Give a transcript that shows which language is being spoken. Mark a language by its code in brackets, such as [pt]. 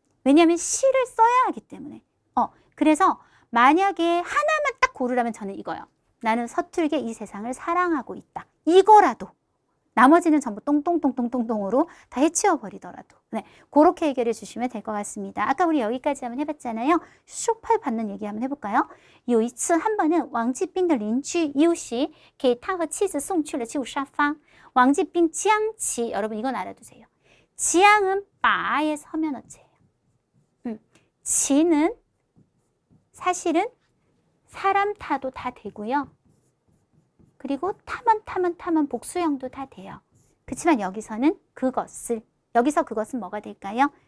[ko] 왜냐하면 시를 써야 하기 때문에. 그래서 만약에 하나만 딱 고르라면 저는 이거요. 나는 서툴게 이 세상을 사랑하고 있다. 이거라도. 나머지는 전부 똥똥똥똥똥똥으로 다 해치워버리더라도. 네, 그렇게 해결해 주시면 될 것 같습니다. 아까 우리 여기까지 한번 해봤잖아요. 쇼파를 받는 얘기 한번 해볼까요? [zh] 有一次 [ko] 한 번은 [zh] 왕지빙的邻居 [ko] 이웃이 [zh] 给他和妻子送去了旧沙发. [ko] 왕지빙 지양치, 여러분 이건 알아두세요. 지양은 바의 서면어체예요. 지는 사실은 사람 타도 다 되고요. 그리고 타면 복수형도 다 돼요. 그렇지만 여기서는 그것을, 여기서 그것은 뭐가 될까요?